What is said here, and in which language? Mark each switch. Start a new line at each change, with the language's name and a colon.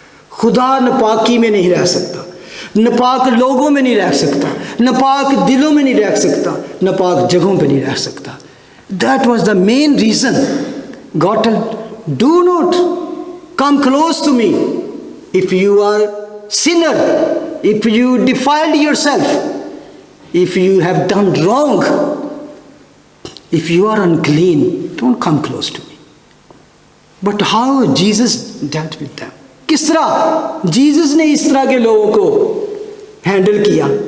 Hindi: खुदा नापाकी में नहीं रह सकता, नापाक लोगों में नहीं रह सकता, नापाक दिलों में नहीं रह सकता, नापाक जगहों पे नहीं रह सकता।
English: That was the main reason God told, do not come close to me if you are sinner, if you defiled yourself, if you have done wrong, if you are unclean, don't come close to me. But how Jesus dealt with them?
Hindi: किस तरह Jesus ने इस तरह के लोगों को handle किया?